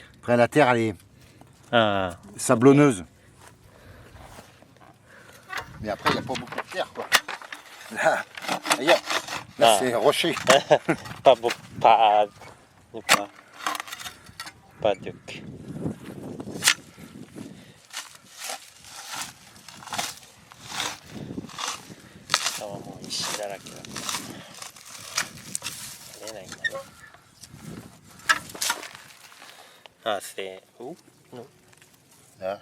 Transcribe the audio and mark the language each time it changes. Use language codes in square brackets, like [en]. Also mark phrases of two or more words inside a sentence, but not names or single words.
[fr] après la terre elle est Ah. sablonneuse. Mais après il n'y a pas beaucoup de terre quoi. Là, regarde. Là Ah. c'est rocher. Pas beau, pas. Pas duc. [ja] 下はもう石だらけだから取れないんだね。 [fr] Ah, c'est où? Non. [ja] Là,